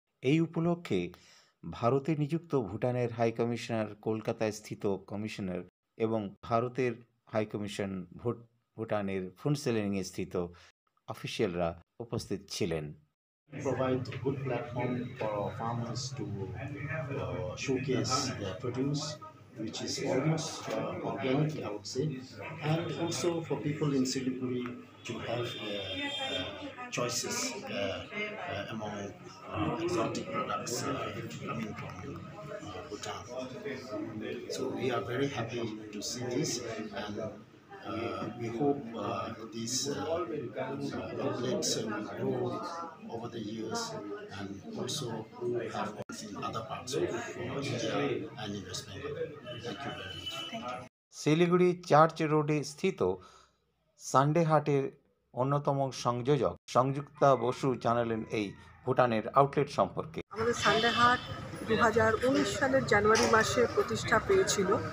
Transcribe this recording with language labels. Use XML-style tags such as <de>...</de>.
<bn>এই উপলক্ষে ভারতে নিযুক্ত ভুটানের হাইকমিশনার, কলকাতায় স্থিত কমিশনার এবং ভারতের হাইকমিশন ভুটানের ফুনসেলেংয়ে স্থিত অফিসিয়ালরা উপস্থিত ছিলেন।</bn> <en>Provide a good platform for our farmers to showcase their produce, which is almost organic, I would say, and also for people in Siliguri to have choices among exotic products coming from Bhutan. So we are very happy to see this, and we hope these outlets will grow over the years and also have in other parts of India and in West Bengal. Thank you very much.</en> <bn>Siliguri church রোডে স্থিত Sunday হাটের অন্যতম সংযোজক সংযুক্তা বসু জানালেন এই ভুটানের outlet সম্পর্কে। আমাদের সানডে হাট 2019 সালের জানুয়ারি মাসে প্রতিষ্ঠা পেয়েছিল।</bn>